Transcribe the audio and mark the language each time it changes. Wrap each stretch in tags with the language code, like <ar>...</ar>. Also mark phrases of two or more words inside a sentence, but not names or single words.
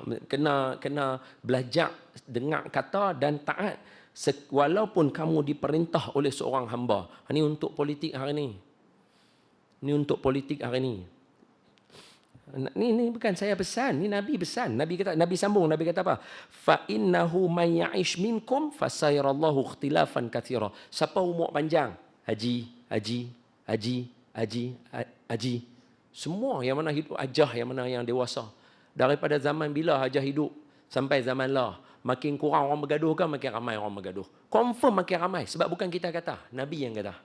<ms>Kena belajar dengar kata dan taat. Walaupun kamu diperintah oleh seorang hamba. Ini untuk politik hari ini. Ini untuk politik hari ini. Ini bukan saya pesan, ini Nabi pesan. Nabi sambung, Nabi kata apa?</ms> <ar>فإنه من يعش منكم فسيرى اختلافا كثيرا.</ar> <ms>Siapa umur panjang? Haji. Semua yang mana hidup ajah, yang mana yang dewasa. Daripada zaman bila hajah hidup sampai zaman lah, makin kurang orang bergaduh kan, makin ramai orang bergaduh. Confirm makin ramai sebab bukan kita kata, Nabi yang kata.</ms>